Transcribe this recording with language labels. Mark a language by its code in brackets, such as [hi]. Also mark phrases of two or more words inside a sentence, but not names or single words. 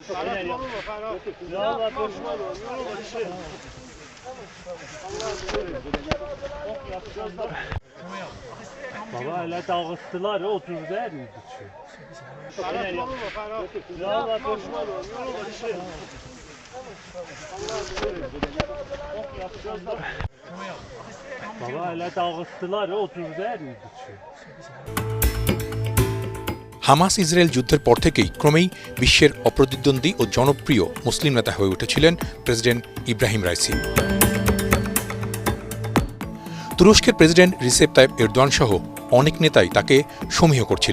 [tr] Baba öyle dağıttılar ya oturdu her yerde. Baba öyle dağıttılar ya oturdu her yerde. [bn] হামাস ইসরায়েল যুদ্ধের পর থেকেই ক্রমেই বিশ্বের অপ্রতিদ্বন্দ্বী ও জনপ্রিয় মুসলিম নেতা হয়ে উঠেছিলেন প্রেসিডেন্ট ইব্রাহিম রাইসি। তুরস্কের প্রেসিডেন্ট রিসেপ তাইপ এরদোয়ান সহ অনেক নেতাই তাকে সমীহ করছিলেন।